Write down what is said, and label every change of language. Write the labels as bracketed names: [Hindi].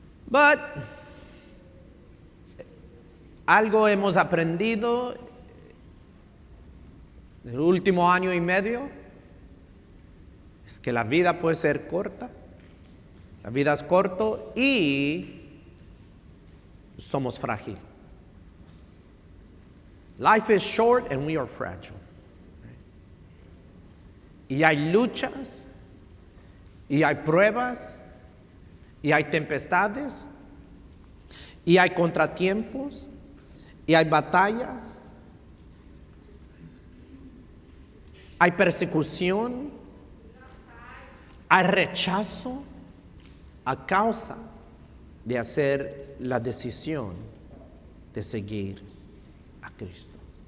[Spanish] But algo hemos aprendido en el último año y medio, es que la vida puede ser corta. La vida es corto y somos frágiles. [English] Life is short and we are fragile. [Spanish] Y hay luchas, y hay pruebas, y hay tempestades, y hay contratiempos, y hay batallas, hay persecución, hay rechazo a causa de hacer la decisión de seguir a Cristo.